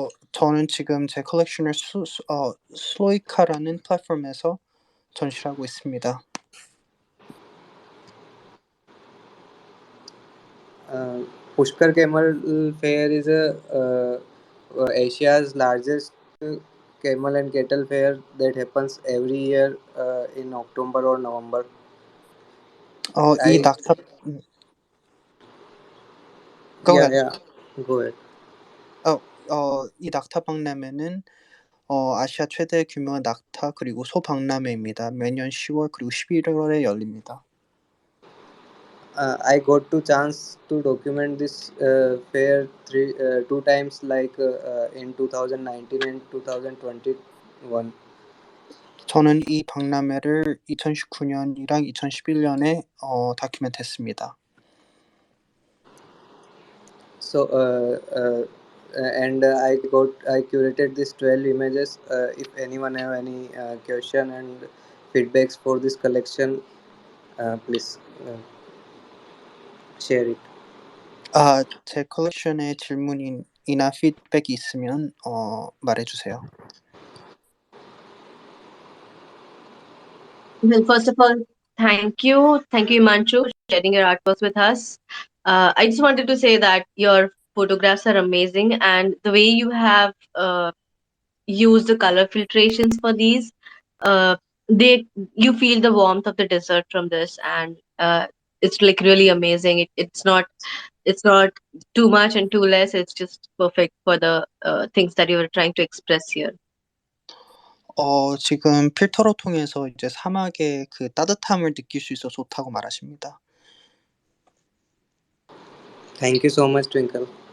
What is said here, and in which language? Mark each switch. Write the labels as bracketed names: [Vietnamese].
[Korean] 저는 지금 제 컬렉션을 슬로이카라는 플랫폼에서 전시를 하고 있습니다. [English] Pushkar Camel Fair is Asia's largest camel and cattle fair that happens every year in October or November. [Korean] 이 [English] I 낙타 Go Yeah, ahead. yeah, go ahead. [Korean] 이 낙타 박람회는 아시아 최대 규모의 낙타 그리고 소 박람회입니다. 매년 10월 그리고 11월에 열립니다. [English] I got to chance to document this fair two times, like in 2019 and 2021. [Korean] 저는 이 박람회를 2019년이랑 2011년에 다큐멘트했습니다. [English] So and I curated these 12 images. If anyone have any question and feedbacks for this collection, please share it. [Korean] 제 컬렉션에 질문이나 피드백이 있으면 말해주세요. [English] Well, first of all, thank you. Thank you, Himanshu, for sharing your artworks with us. I just wanted to say that your photographs are amazing, and the way you have used the color filtrations for these, they you feel the warmth of the desert from this, and it's like really amazing. It's not too much and too less. It's just perfect for the things that you were trying to express here. [Korean] 지금 필터로 통해서 이제 사막의 그 따뜻함을 느낄 수 있어 좋다고 말하십니다. [English] Thank you so much, Twinkle.